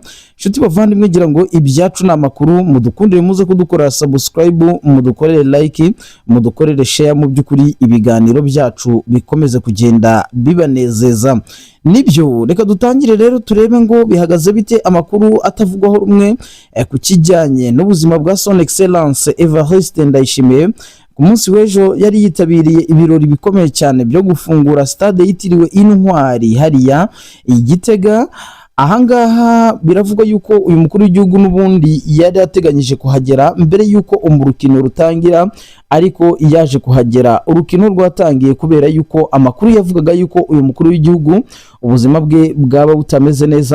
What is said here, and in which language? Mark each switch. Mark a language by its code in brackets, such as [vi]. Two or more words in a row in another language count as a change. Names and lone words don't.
[rw] Inshuti bavandimwe, ngira ngo ibyacu ni amakuru, mudukundire muze kudukorera subscribe, mudukorere like, mudukorere share, mu by'ukuri ibiganiro byacu bikomeze kugenda bibanezeza. Nibyo reka dutangire rero turebe ngo bihagaze bite amakuru atavugwaho rumwe ku kijyanye n'ubuzima bwa [fr] Son Excellence [rw] Evariste Ndayishimiye. Ku munsi w'ejo yari yitabiriye ibirori bikomeye cyane byo gufungura stade yitiriwe Intwari hariya Igitega. Ahangaha biravugwa yuko uyu mukuru w'igihugu n'ubundi yari ateganyije kuhagera mbere yuko umurukino rutangira, ariko yaje kuhagera urukino rwatangiye kubera yuko amakuru yavugaga yuko uyu mukuru w'igihugu ubuzima bwe bwaba butameze neza.